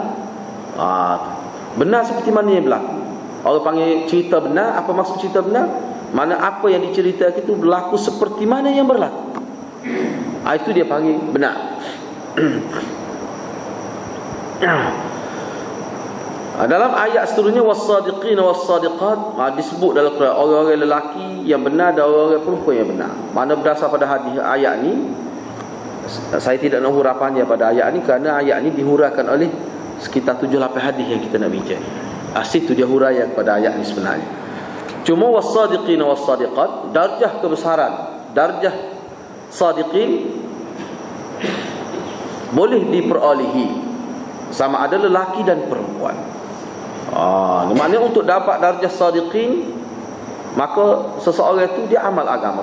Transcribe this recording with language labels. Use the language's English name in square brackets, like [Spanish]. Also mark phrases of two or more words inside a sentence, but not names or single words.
[Malay] Benar seperti mana yang berlaku. Orang panggil cerita benar. Apa maksud cerita benar? Mana apa yang diceritakan itu berlaku seperti mana yang berlaku. Itu dia panggil benar. Dalam ayat seterusnya [Arabic] والصادقين والصادقات, [Malay] disebut dalam Quran orang-orang lelaki yang benar dan orang-orang perempuan yang benar. Mana berdasar pada hadis ayat ni, saya tidak nak huraikan pada ayat ni kerana ayat ni dihuraikan oleh sekitar 7-8 hadis yang kita nak bincang. Situ dia huraian pada ayat ni sebenarnya. [Arabic] Cuma والصادقين والصادقات, [Malay] darjah kebesaran, darjah sadiqin boleh diperolehi sama ada lelaki dan perempuan. Maknanya untuk dapat darjah sadiqin, maka seseorang itu dia amal agama.